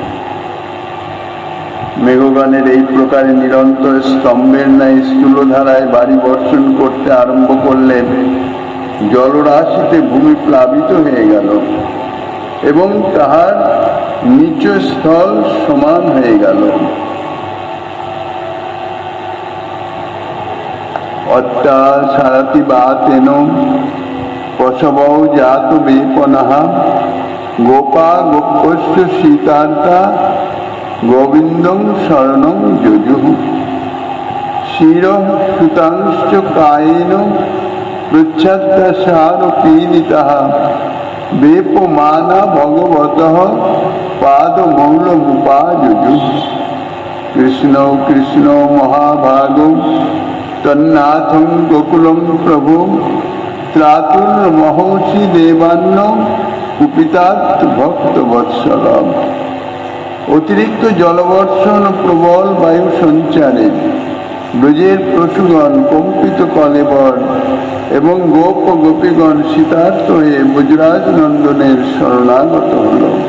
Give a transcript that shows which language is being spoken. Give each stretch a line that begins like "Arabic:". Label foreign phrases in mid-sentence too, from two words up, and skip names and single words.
Bangla: মেঘগণের এই প্রকারে নিরন্তর স্তম্ভের ন্যায় স্থূলধারায় বাড়ি বর্ষণ করতে আরম্ভ করলেন। জলরাশিতে ভূমি প্লাবিত হয়ে গেল এবং তাহার নিচ স্থল সমান হয়ে গেল।
Sanskrit: অত্যাচারাতিবাতেন পশবৌ জাত বেপনঃ গোপা গোপস্য সীতার্তা গোবিন্দং শরণং যজুঃ শিরঃ সুতাংশ্চ কায়েন পৃচ্ছদ্দশার পীড়িতঃ বেপমানা ভগবতঃ পাদমৌলমুপাযুজুঃ। কৃষ্ণ কৃষ্ণ মহাভাগো তন্নাথং গোকুলং প্রভু ত্রাতুর্মহর্ষি দেবান্ন কুপিতাৎ ভক্তবৎসলম।
Bangla: অতিরিক্ত জলবর্ষণ প্রবল বায়ু সঞ্চারে ব্রজের পশুগণ কম্পিত কলেবর এবং গোপ ও গোপীগণ শীতার্ত হয়ে ব্রজরাজ নন্দনের শরণাগত হল।